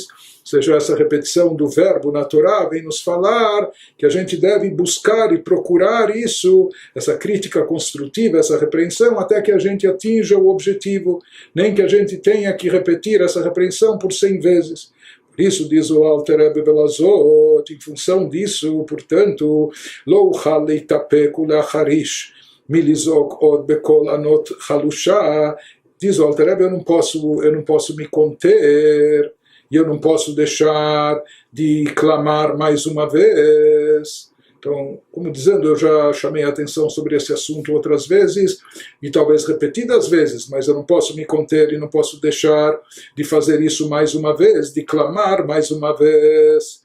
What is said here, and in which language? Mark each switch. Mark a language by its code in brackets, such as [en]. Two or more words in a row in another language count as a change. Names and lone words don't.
[pt] Ou seja, essa repetição do verbo na Torá vem nos falar que a gente deve buscar e procurar isso, essa crítica construtiva, essa repreensão, até que a gente atinja o objetivo, nem que a gente tenha que repetir essa repreensão por 100 vezes. Por isso, diz o Alter Rebbe Belazot, em função disso, portanto, [he] לא אוכל להתאפק ולהחריש מלזעוק עוד בקול ענות חלושה, [pt] diz o Alter Rebbe, eu não posso me conter, e eu não posso deixar de clamar mais uma vez. Então, como dizendo, eu já chamei a atenção sobre esse assunto outras vezes, e talvez repetidas vezes, mas eu não posso me conter e não posso deixar de fazer isso mais uma vez, de clamar mais uma vez.